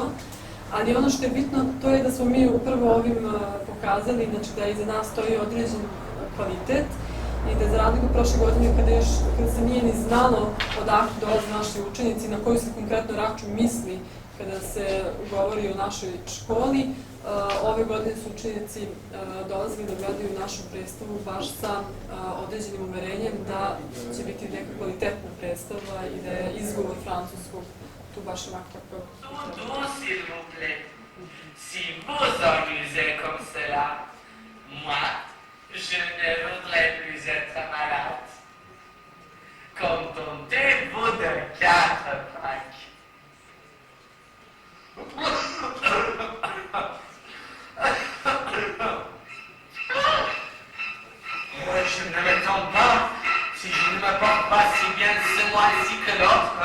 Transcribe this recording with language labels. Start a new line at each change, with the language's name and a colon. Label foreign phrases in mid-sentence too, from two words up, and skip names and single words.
Serbian: Ali ono što je bitno, to je da smo mi upravo ovim pokazali znači, da iza nas stoji određen kvalitet i da za razliku prošle godine kada se nije ni znalo odakle dolaze naši učenici, na koju se konkretno račun misli kada se govori o našoj školi, ove godine su učenici dolazili da gledaju našu predstavu baš sa određenim uverenjem da će biti neka kvalitetna predstava i da je izgovor francuskog tu baš ovako kako...
French: s'il vous plaît, si vous amusez comme cela, moi, je ne voudrais plus être malade. Contentez-vous de 4 francs. Je ne m'étonne pas si je ne me porte pas si bien ce mois-ci que l'autre.